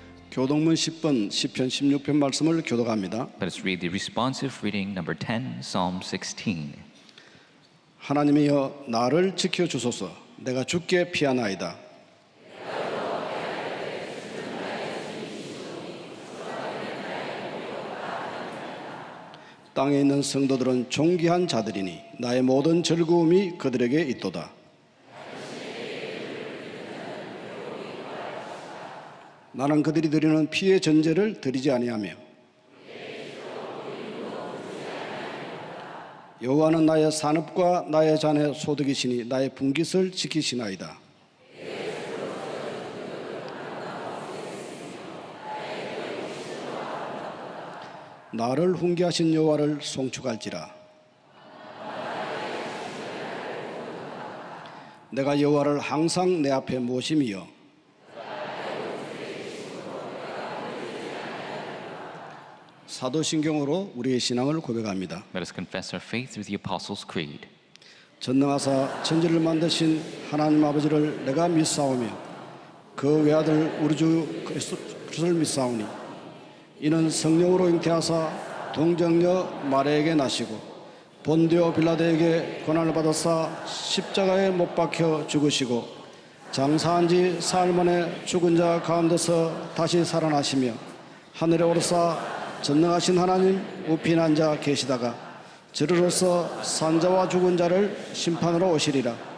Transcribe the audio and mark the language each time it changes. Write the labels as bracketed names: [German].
[Korean] 교동문 10번 시편 16편 말씀을 교독합니다. [English] Let us read the responsive reading number 10, Psalm 16. [Korean] 하나님이여 나를 지켜 주소서. 내가 주께 피하나이다. 땅에 있는 성도들은 존귀한 자들이니 나의 모든 즐거움이 그들에게 있도다. 나는 그들이 드리는 피의 전제를 드리지 아니하며 여호와는 나의 산업과 나의 잔의 소득이시니 나의 분깃을 지키시나이다. 나를 훈계하신 여호와를 송축할지라. 내가 여호와를 항상 내 앞에 모심이여 사도신경으로 우리의 신앙을 고백합니다. [English] Let us confess our faith through the Apostles' Creed. [Korean] 전능하사 천지를 만드신 하나님 아버지를 내가 믿사오며 그 외아들 우리 주 그리스도를 믿사오니 이는 성령으로 잉태하사 동정녀 마리아에게 나시고 본디오 빌라도에게 고난을 받아사 십자가에 못 박혀 죽으시고 장사한 지 사흘 만에 죽은 자 가운데서 다시 살아나시며 하늘에 오르사 전능하신 하나님 우편 앉아 계시다가 저리로서 산자와 죽은 자를 심판으로 오시리라.